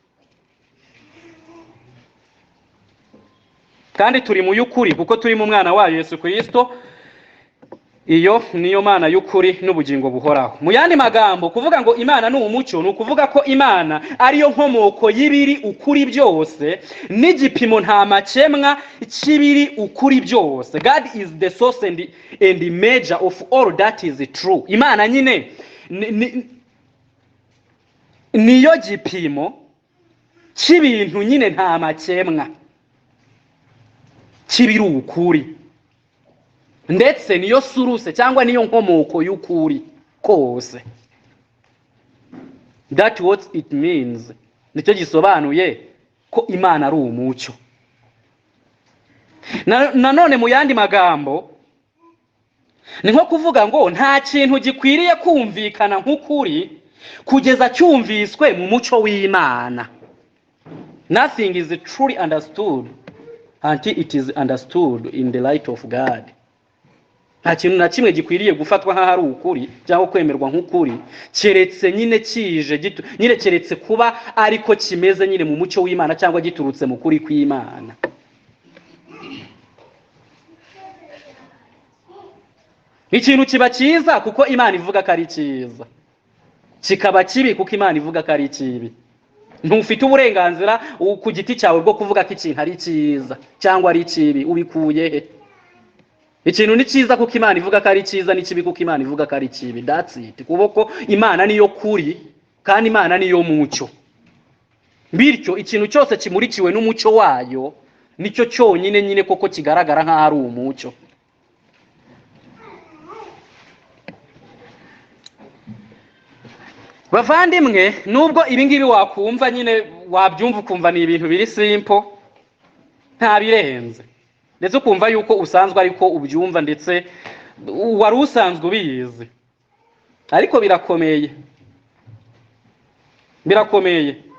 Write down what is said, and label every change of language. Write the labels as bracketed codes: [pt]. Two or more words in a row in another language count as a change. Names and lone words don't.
[rw] Kandi turi mu y'ukuri kuko turi mu mwana wayo Yesu Kristo. Iyo niyo Mana y'ukuri n'ubugingo buhoraho. Mu yandi magambo kuvuga ngo Imana ni umucyo, ni ukuvuga ko Imana ariyo nkomoko y'ibiri ukuri byose, n'igipimo nta makemwa cy'ibiri ukuri byose. [en] God is the source and the measure of all that is true. [rw] Imana nyine niyo gipimo cy'ibintu nyine nta makemwa cy'ibiri ukuri, ndetse niyo suruse cyangwa niyo nkomoko y'ukuri kose. [en] That what it means. [rw] Nicyo gisobanuye ko Imana ari umucyo. Nanone mu yandi magambo ni nko kuvuga ngo nta kintu gikwiriye kumvikana nk'ukuri kugeza cyumviswe mu mucyo w'Imana. [en] Nothing is truly understood until it is understood in the light of God. [rw] Nta kintu na kimwe gikwiriye gufatwa nk'aho ari ukuri cyangwa kwemerwa nk'ukuri keretse nyine kije nyine keretse kuba ariko kimeze nyine mu mucyo w'Imana cyangwa giturutse mu kuri kw'Imana. Ikintu kiba cyiza kuko Imana ivuga ko ari cyiza, kikaba kibi kuko Imana ivuga ko ari kibi. ntufite uburenganzira ku giti cyawe bwo kuvuga ko ikintu ari cyiza cyangwa ari kibi. Ubikuye he? Ikintu ni cyiza kuko Imana ivuga ko ari cyiza, ni kibi kuko Imana ivuga ko ari kibi. [en] That's it. [rw] Kuboko Imana niyo kuri kandi Imana niyo mucyo. Bityo ikintu cyose kimurikiwe n'umucyo wayo nicyo cyonyine nyine koko kigaragara nk'aho ari umucyo. Bavandimwe, nubwo ibi ngibi wakumva nyine wabyumva ukumva ni ibintu biri simple, nta birenze, ndetse ukumva yuko usanzwe ariko ubyumva ndetse wari usanzwe ubizi, ariko birakomeye, birakomeye.